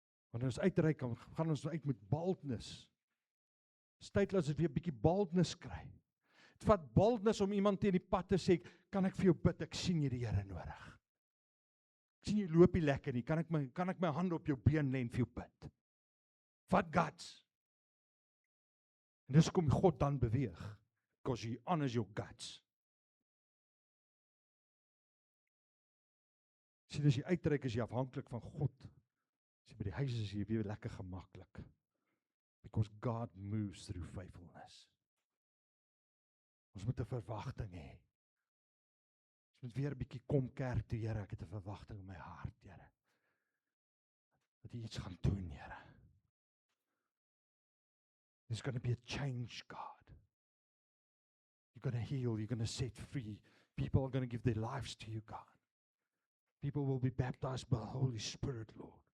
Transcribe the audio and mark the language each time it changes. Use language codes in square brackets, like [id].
[af] Wanneer ons uitreik, gaan ons uit met boldness. Dis tyd dat ons weer 'n bietjie boldness kry. Dit vat boldness om iemand teen die pad te sê, kan ek vir jou bid, ek sien jy die Here nodig. Ek sien jy loop nie lekker nie, kan ek my hand op jou been lê en vir jou bid. Vat guts. En dis kom God dan beweeg, [en] because he honors your guts. [af] Sien, as jy uitreik, is jy afhanklik van God. As jy by die huis is jy weer lekker gemaklik. [en] Because God moves through faithfulness. [af] Ons moet 'n verwagting hê. Ons moet weer 'n bietjie kom kerk toe, Here, ek het 'n verwagting in my hart, Here. Dat jy iets gaan doen, Here. [en] There's going to be a change, God. You're going to heal, you're going to set free. People are going to give their lives to you, God. People will be baptized by the Holy Spirit, Lord.